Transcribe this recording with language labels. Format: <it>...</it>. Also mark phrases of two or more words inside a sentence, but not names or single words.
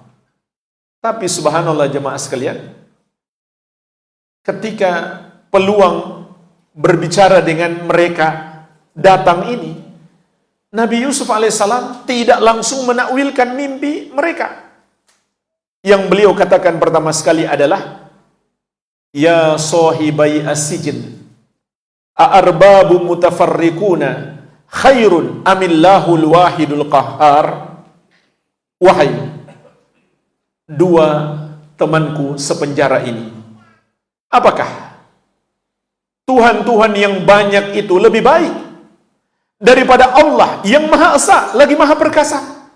<ms>Tapi subhanallah jemaah sekalian, ketika peluang berbicara dengan mereka datang ini, Nabi Yusuf alaihissalam tidak langsung menakwilkan mimpi mereka. Yang beliau katakan pertama sekali adalah,</ms> <ar>يا صاحبي السجن، أأرباب متفرقون خير أم الله الواحد القهار.</ar> <ms>Wahai dua temanku sepenjara ini, apakah Tuhan-Tuhan yang banyak itu lebih baik daripada Allah yang Maha Esa lagi Maha Perkasa?</ms>